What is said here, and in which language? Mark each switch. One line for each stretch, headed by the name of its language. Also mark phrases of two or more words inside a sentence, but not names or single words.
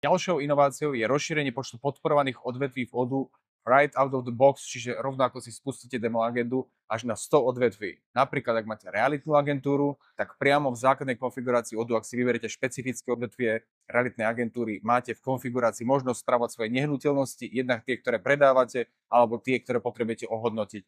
Slovak: Ďalšou inováciou je rozšírenie počtu podporovaných odvetví v ODU
English: right out of the box,
Slovak: čiže rovno ako si spustíte demo agendu až na 100 odvetví. Napríklad, ak máte realitnú agentúru, tak priamo v základnej konfigurácii ODU, ak si vyberete špecifické odvetvie realitnej agentúry, máte v konfigurácii možnosť spravovať svoje nehnuteľnosti, jednak tie, ktoré predávate, alebo tie, ktoré potrebujete ohodnotiť.